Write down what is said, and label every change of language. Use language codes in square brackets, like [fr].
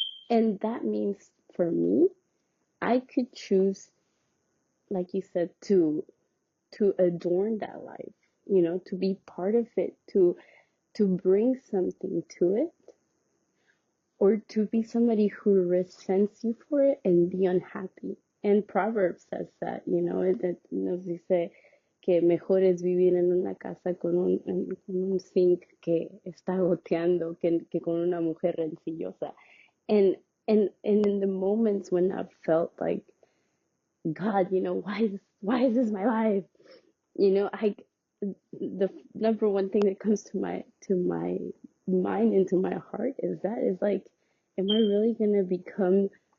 [en] And that means for me, I could choose, like you said, to adorn that life, to be part of it, to bring something to it, or to be somebody who resents you for it and be unhappy. And Proverbs says that, it [es] nos dice que mejor es vivir en una casa con un zinc que está goteando que con una mujer rencillosa. [en] And in the moments when I've felt like, God, why is this my life? The number one thing that comes to my mind and to my heart is like, am I really gonna become?